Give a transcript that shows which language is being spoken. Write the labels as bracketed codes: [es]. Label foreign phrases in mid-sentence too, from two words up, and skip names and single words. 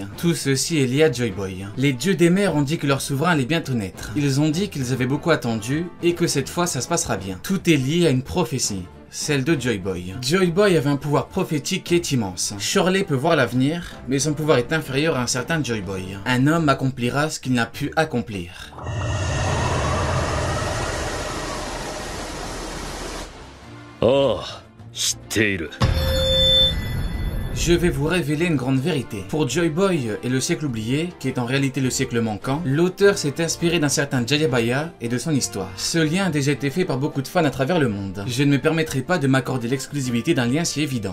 [fr] Tout ceci est lié à Joy Boy. Les dieux des mers ont dit que leur souverain allait bientôt naître. Ils ont dit qu'ils avaient beaucoup attendu et que cette fois ça se passera bien. Tout est lié à une prophétie. Celle de Joy Boy. Joy Boy avait un pouvoir prophétique qui est immense. Shirley peut voir l'avenir, mais son pouvoir est inférieur à un certain Joy Boy. Un homme accomplira ce qu'il n'a pu accomplir. [ja] Oh, 知っている。 [fr] Je vais vous révéler une grande vérité. Pour Joy Boy et le siècle oublié, qui est en réalité le siècle manquant, l'auteur s'est inspiré d'un certain Jayabaya et de son histoire. Ce lien a déjà été fait par beaucoup de fans à travers le monde. Je ne me permettrai pas de m'accorder l'exclusivité d'un lien si évident.